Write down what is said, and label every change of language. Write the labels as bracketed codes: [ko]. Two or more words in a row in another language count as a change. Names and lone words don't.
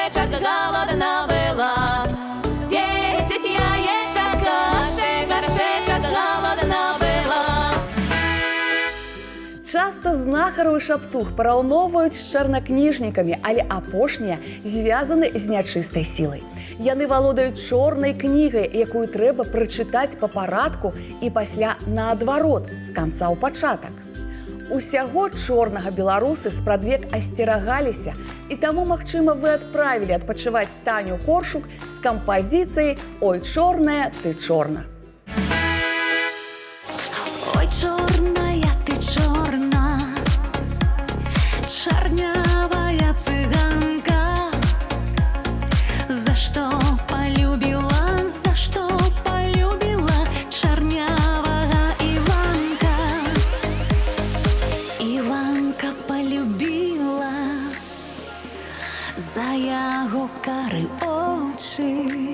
[be] голодна была. 10 яєчок, каші, горшечок, голодна была. Часто знахару і шаптух параўноўваюць з чарнакніжнікамі, але апошнія звязаны з нячыстай сілай. Яны валодаюць чорнай кнігай, якую трэба прачытаць па парадку і пасля наадварот, з канца ў пачатак. Усяго чорнага беларусы спрадвек асцерагаліся, і таму, магчыма, вы адправілі адпачываць Таню Коршук з кампазіцыяй «Ой, чорная, ты чорна». Ой, чорная, ты чорна, чорнявая цыганка, за што полюбила чорнявага Іванка. Іванка полюбила за яго кары очі.